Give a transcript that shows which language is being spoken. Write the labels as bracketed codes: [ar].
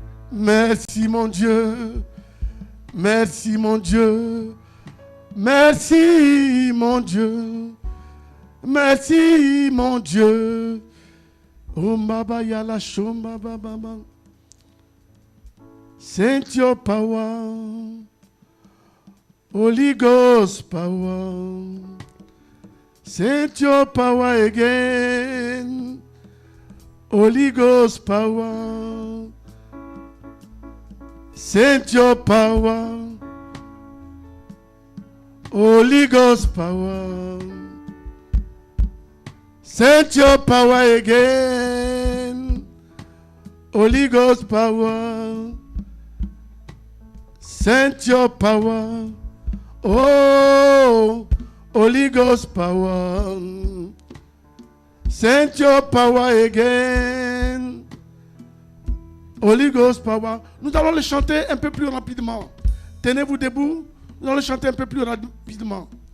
[fr] Merci mon Dieu, merci mon Dieu, merci mon Dieu, merci mon Dieu. Umbaba yala shumba baba. [en] Send your power, Holy Ghost power. Send your power again, Holy Ghost power. Send your power, Holy Ghost power. Send your power again, Holy Ghost power. Send your power, oh, Holy Ghost power. Send your power again, Holy Ghost power. [fr] Nous allons le chanter un peu plus rapidement. Tenez-vous debout. Nous allons le chanter un peu plus rapidement.